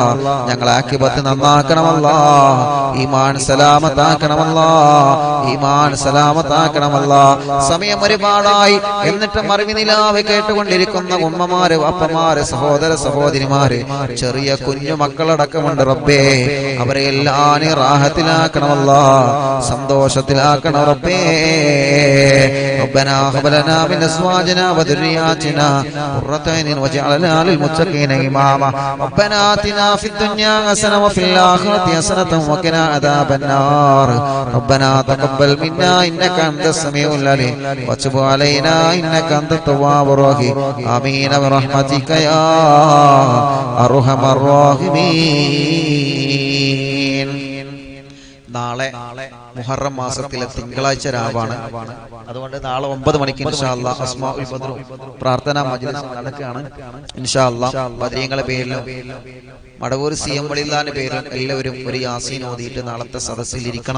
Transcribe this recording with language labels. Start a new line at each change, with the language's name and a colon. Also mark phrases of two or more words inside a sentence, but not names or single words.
Malayalam: ഞങ്ങൾ ആഖിബത്ത് നന്നാക്കണമല്ലാ, ഈമാൻ സലാമത്താക്കണമല്ലാ, ഈമാൻ സലാമത്താക്കണമല്ലാ. സമയം ഒരുപാടായി, എന്നിട്ടും അറിവ് നിലാവ് കേട്ടുകൊണ്ടിരിക്കുന്ന ഉമ്മമാര്, അപ്പമാര്, സഹോദര സഹോദരിമാര്, ചെറിയ കുഞ്ഞു മക്കളടക്കമുണ്ട് റബ്ബേ. അവരെ എല്ലാം നീ റാഹത്തിലാക്കണമല്ലാ, സന്തോഷത്തിലാക്കണം റബ്ബേ.
Arabic: ربنا هب لنا من ازواجنا وذرياتنا قرة اعين واجعلنا للمتقين اماما. ربنا آتنا في الدنيا حسنة وفي الآخرة حسنة وقنا عذاب النار. ربنا تقبل منا انك انت السميع العليم وتب علينا انك انت التواب الرحيم. آمين برحمتك يا أرحم الراحمين.
Malayalam: നാളെ മുഹറം മാസത്തിലെ തിങ്കളാഴ്ച രാവാണ്. അതുകൊണ്ട് നാളെ 9 മണിക്ക്
Arabic: إن شاء الله
Malayalam: അസ്മാഉൽ ബദ്ർ പ്രാർത്ഥനാ മജ്ലിസ് നടക്കുകയാണ്.
Arabic: إن شاء الله
Malayalam: ബദരീങ്ങളെ പേരിലും മടവൂർ CM വളില്ലാന്റെ പേരിലും എല്ലാവരും ഒരു യാസീൻ ഓതിയിട്ട് നാളത്തെ സദസ്സിൽ ഇരിക്കണം.